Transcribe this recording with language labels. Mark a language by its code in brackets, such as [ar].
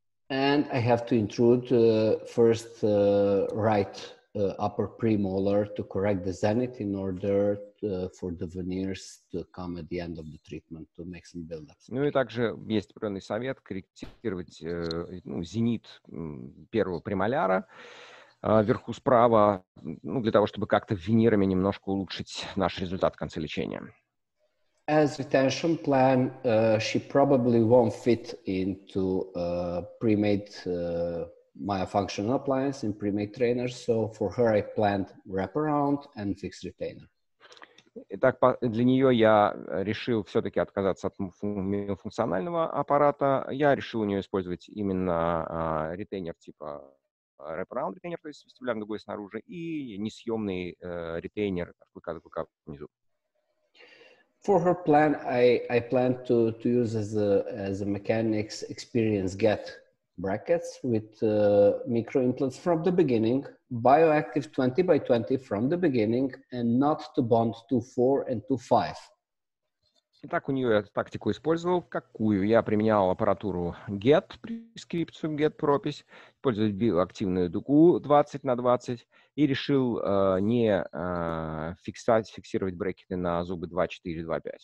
[en] And I have to intrude first right upper premolar to correct the zenith in order for the veneers to come at the end of the treatment to make some build-ups. [ru] Ну и также есть определенный совет корректировать зенит первого премоляра вверху справа, для того, чтобы как-то венерами немножко улучшить наш результат в конце лечения. [en] As retention plan, she probably won't fit into pre-made myofunctional appliance in pre-made trainers. So for her, I planned wraparound and fixed retainer. [ru] Итак, для нее я решил все-таки отказаться от функционального аппарата. Я решил у нее использовать именно ретейнер типа wraparound ретейнер, то есть вестибулярной дугой снаружи, и несъемный ретейнер клыка внизу. [en] For her plan, I plan to use as a mechanics experience get brackets with micro implants from the beginning, bioactive 20 by 20 from the beginning, and not to bond 2.4 and 2.5. [ru] Итак, у нее я тактику использовал. Какую? Я применял аппаратуру GET, прескрипцию GET пропись, использовать биоактивную дугу 20 на 20 и решил не фиксировать брекеты на зубы 2.4, 2.5.